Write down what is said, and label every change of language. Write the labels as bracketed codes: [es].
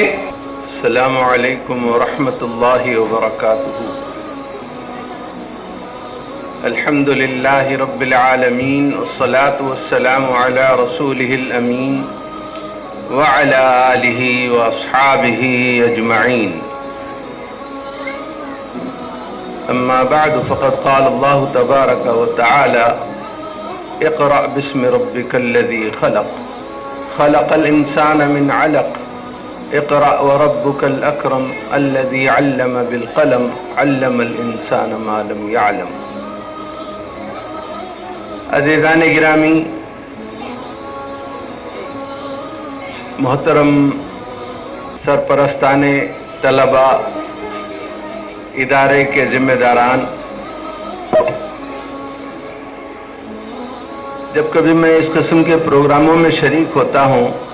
[ar] السلام علیکم ورحمۃ اللہ وبرکاتہ. الحمد للہ رب العالمین والصلاة والسلام علی رسولہ الامین وعلی آلہ واصحابہ اجمعین. أما بعد فقد قال الله تبارك وتعالى اقرأ باسم ربك الذي خلق خلق الإنسان من علق اقرأ وربك الأكرم الذي علم بالقلم علم الإنسان ما لم يعلم. [ur] عزیزان گرامی، محترم سرپرستان طلباء، ادارے کے ذمہ داران، جب کبھی میں اس قسم کے پروگراموں میں شریک ہوتا ہوں